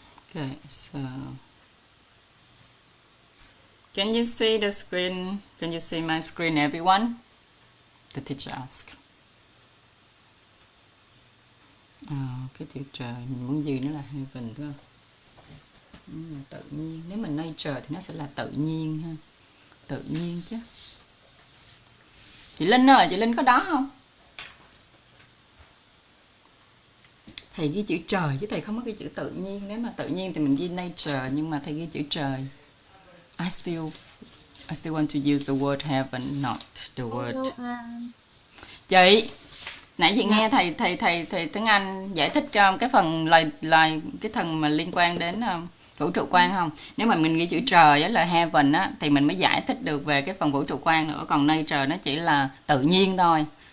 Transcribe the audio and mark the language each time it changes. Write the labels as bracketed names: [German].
[English] Okay, so can you see the screen? Can you see my screen, everyone? The teacher asked. [Vietnamese] Cái chữ trời mình muốn ghi nó là heaven thôi. Tự nhiên, nếu mình nature thì nó sẽ là tự nhiên ha. Tự nhiên chứ. Chị Linh ơi, chị Linh có đó không? Thầy ghi chữ trời chứ thầy không có ghi chữ tự nhiên. Nếu mà tự nhiên thì mình ghi nature, nhưng mà thầy ghi chữ trời. [English] I still want to use the word heaven, not the word. [Vietnamese] Chị, nãy chị nghe thầy tiếng Anh giải thích cho cái phần lời cái phần mà liên quan đến vũ trụ quan không? Nếu mà mình ghi chữ trời á, là heaven á, thì mình mới giải thích được về cái phần vũ trụ quan nữa. Còn nature nó chỉ là tự nhiên thôi.